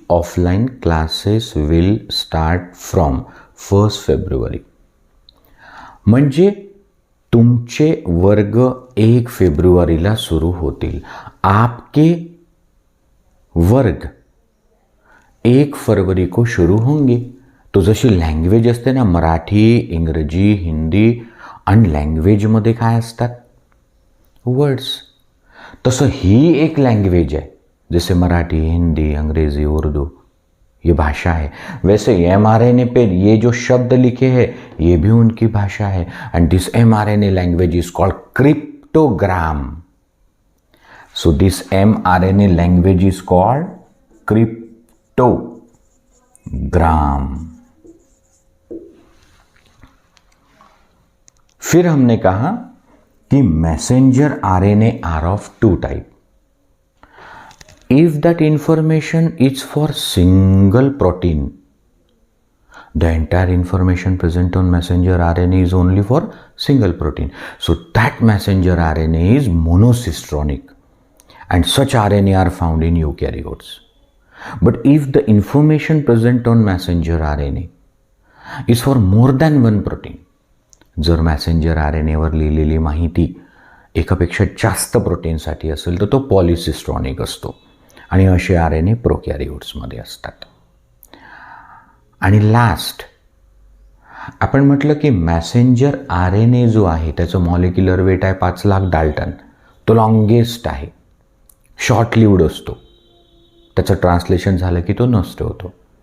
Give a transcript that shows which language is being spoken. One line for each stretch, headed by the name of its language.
English: offline classes will start from 1st February
Marathi: म्हणजे तुमचे वर्ग 1 फेब्रुवारीला सुरू होतील.
Hindi: आपके वर्ग 1 फरवरी को शुरू होंगे.
Marathi: तो जशी लँग्वेज असते ना, मराठी, इंग्रजी, हिंदी आणि लँग्वेजमध्ये काय असतात वर्ड्स, तसं ही एक लँग्वेज है.
Hindi: जैसे मराठी, हिंदी, अंग्रेजी, उर्दू ये भाषा है, वैसे mRNA पे ये जो शब्द लिखे हैं ये भी उनकी भाषा है.
English: And this mRNA language is called cryptogram. So this mRNA language is called cryptogram.
Hindi: फिर हमने कहा कि messenger RNA
English: Are of 2 type. If that information is for single protein, the entire information present on messenger RNA is only for single protein. So that messenger RNA is monocistronic and such RNA are found in eukaryotes. But if the information present on messenger RNA is for more than one protein,
Marathi: जर Messenger RNA वर लिहिलेली माहिती एकापेक्षा जास्त प्रोटीनसाठी असेल तर तो polycistronic असतो आणि असे RNA प्रोकॅरियोट्समध्ये असतात. आणि लास्ट आपण म्हटलं की मॅसेंजर RNA जो आहे त्याचं मॉलिक्युलर वेट आहे 5,00,000 डाल्टन. तो लॉंगेस्ट आहे, शॉर्ट लिव्ड असतो, त्याचं ट्रान्सलेशन झालं की तो नष्ट होतो.